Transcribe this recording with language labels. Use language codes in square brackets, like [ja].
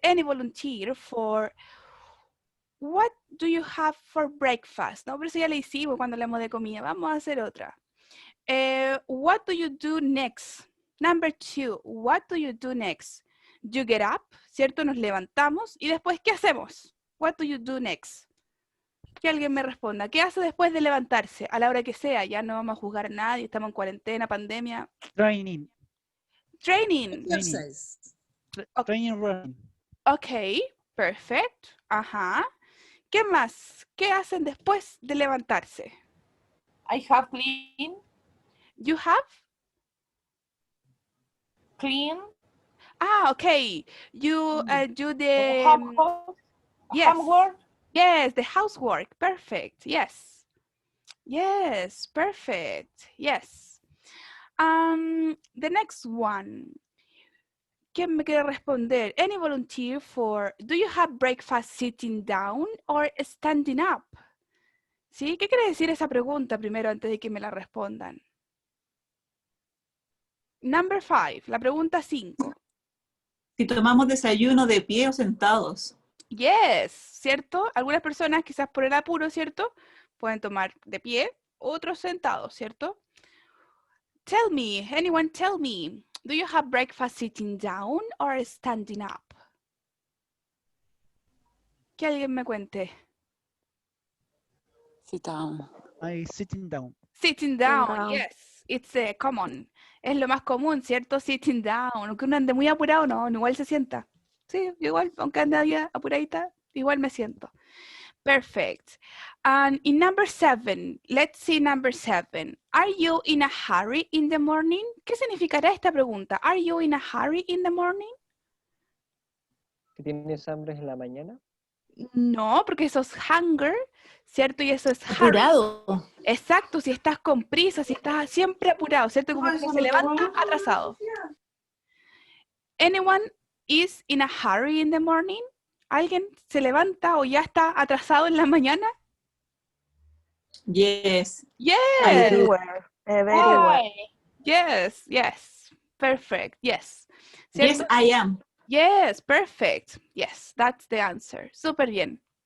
[en] Any volunteer for what do you have for breakfast? [es] No, pero eso ya le hicimos cuando hablamos de comida. Vamos a hacer otra. [en] What do you do next? Number 2, what do you do next? You get up, [es] ¿cierto? Nos levantamos y después, ¿qué hacemos? [en] What do you do next? [es] Que alguien me responda. ¿Qué hace después de levantarse? A la hora que sea, ya no vamos a juzgar a nadie, estamos en cuarentena, pandemia. [en] Training. Training. Training running. Ok, perfect. [es] Ajá. ¿Qué más? ¿Qué hacen después de levantarse? [en] I have clean. You have? Clean. Ah, ok. You do the... Yes. Homework. Yes, the housework. Perfect. Yes. Yes, perfect. Yes. The next one. [es] ¿Quién me quiere responder? [en] Any volunteer for, do you have breakfast sitting down or standing up? [es] ¿Sí? ¿Qué quiere decir esa pregunta primero antes de que me la respondan? Number 5, la pregunta 5. Si tomamos desayuno de pie o sentados. [en] Yes, ¿cierto? [es] Algunas personas, quizás por el apuro, ¿cierto? Pueden tomar de pie, otros sentados, ¿cierto? [en] Tell me, anyone tell me, do you have breakfast sitting down or standing up? [es] Que alguien me cuente. [en] Sit down. I sitting down. Sitting down, down. yes, it's common. [es] Es lo más común, ¿cierto? [en] Sitting down. [es] Aunque uno ande muy apurado, no, igual se sienta. Sí, yo igual, aunque ande ahí apuradita, igual me siento. [en] Perfect. And in number 7, let's see number 7. Are you in a hurry in the morning? [es] ¿Qué significará esta pregunta? [en] Are you in a hurry in the morning? [es] ¿Que tienes hambre en la mañana? No, porque eso es hunger, ¿cierto? Y eso es hurry. Apurado. Exacto, si estás con prisa, si estás siempre apurado, ¿cierto? Como que se levanta atrasado. [en] Anyone is in a hurry in the morning? [es] ¿Alguien se levanta o ya está atrasado en la mañana? [en] Yes. Yes. Everywhere. Everywhere. Hi. Yes, yes. Perfect. Yes. Yes, [es] ¿Cierto? [en] I am. Yes, perfect. Yes, that's the answer. [es] Súper bien.